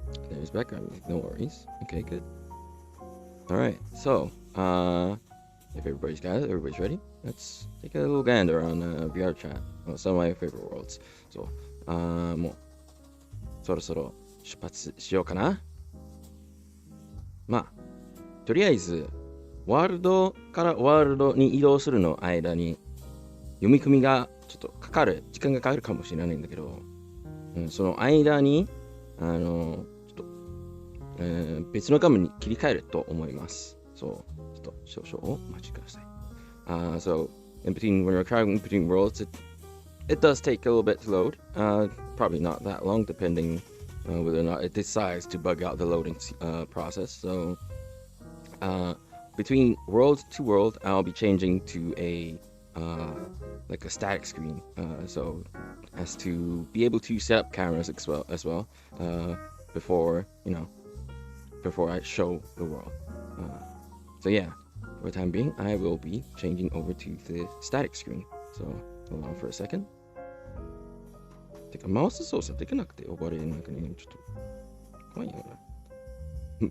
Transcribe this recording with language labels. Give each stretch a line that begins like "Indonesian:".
English: There's background music, no worries. Okay, good. Alright, so, if everybody's got it, everybody's ready, let's take a little gander on VRChat. Some of my favorite worlds.
Japanese: So, もうそろそろ出発しようかな。とりあえず、ワールドからワールドに移動するの間に、読み込みがちょっと時間がかかるかもしれないんだけど、その間に、ちょっと、別の画面に切り替えると思います。そう、ちょっと少々お待ちください。
English: So, when you're traveling between worlds, it does take a little bit to load. Probably not that long, depending whether or not it decides to bug out the loading process. So, between world to world, I'll be changing to a like a static screen. So as to be able to set up cameras as well before before I show the world. So yeah, for the time being, I will be changing over to the static screen. So hold on for a second.
Japanese: てかマウス操作できなくて呼ばれなんかねちょっと怖いよな。